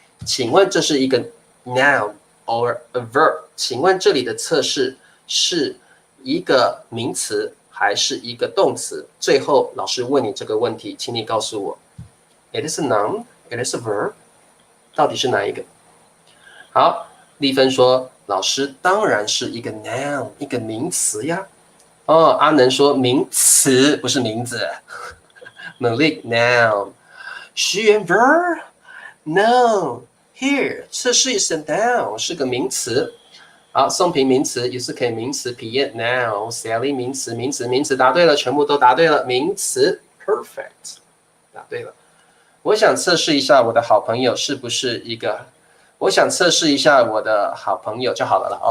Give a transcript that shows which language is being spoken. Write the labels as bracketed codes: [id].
[zh] 请问这是一个 [en] noun or a verb？ [zh] 请问这里的测试是一个名词还是一个动词？最后老师问你这个问题，请你告诉我 ， [en] It is a noun, it is a verb， [zh] 到底是哪一个？好，丽芬说，老师当然是一个 noun， 一个名词呀。阿能说名词不是名字。 Malik noun， 徐元 [en] verb no here [zh] 测试是 noun 是个名词。好，宋平名词也是可以名词 ，Piet noun Sally 名词，答对了，全部都答对了，名词 perfect， 答对了。我想测试一下我的好朋友是不是一个。我想测试一下我的好朋友就好了啦。